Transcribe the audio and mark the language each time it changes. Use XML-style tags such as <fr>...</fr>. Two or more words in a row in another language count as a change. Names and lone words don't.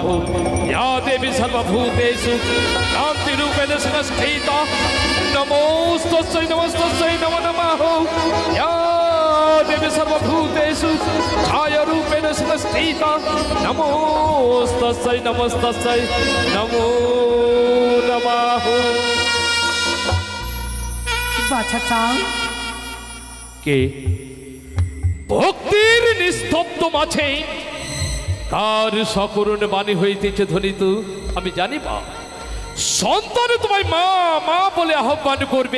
<sa>या देवी सर्वभूतेषु क्रान्तिरूपेण संस्थिता नमोस्तस्यै नमस्तस्यै नमो नमः। या देवी सर्वभूतेषु छायारूपेण संस्थिता नमोस्तस्यै नमस्तस्यै नमो नमः।</sa> <bn>কে ভক্তির নিস্তব্ধ মাঝে কার সকরুণ বাণী হইতেছে ধ্বনিত আমি জানি মা। সন্তান তোমায় মা মা বলে আহ্বান করবে।</bn>